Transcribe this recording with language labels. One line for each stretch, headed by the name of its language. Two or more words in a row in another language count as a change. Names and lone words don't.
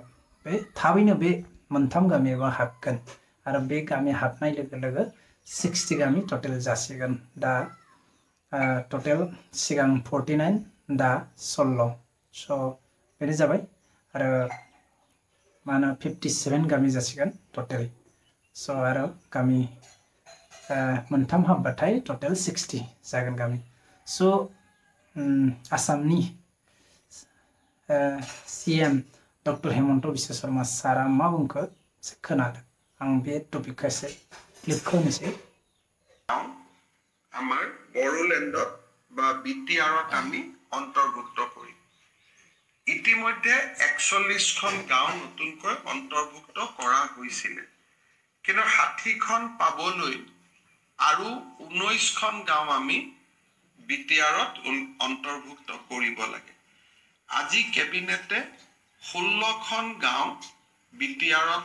Bodo: बे थाबैनो बे मोनथाम गामियाव हाबगोन आरो बे गामि हाबनाय लोगो लोगो 60 गामि टटेल जासिगोन दा टटेल सिगां 49 दा 16 स' बेनो जाबाय आरो मा होनो 57 गामि जासिगोन टटेल स' आरो गामि मोनथाम हाबबाथाय टटेल 60 जागोन गामि स' आसामनि CM डक्टर हेमन्त बिश्व शर्मा सारा मा बुंखो खोनादों आं बे टपिकखौ एसे क्लिप खालामनोसै
Assamese: আমাৰ বড়োলেণ্ডত বা বিটিআৰত আমি অন্তৰ্ভুক্ত কৰি ইতিমধ্যে 41খন গাঁও নতুনকৈ অন্তৰ্ভুক্ত কৰা হৈছিল কিন্তু 60খন পাবলৈ আৰু 19খন গাঁও আমি বিটিআৰত অন্তৰ্ভুক্ত কৰিব লাগে আজি কেবিনেটে 16খন গাঁও বিটিআৰত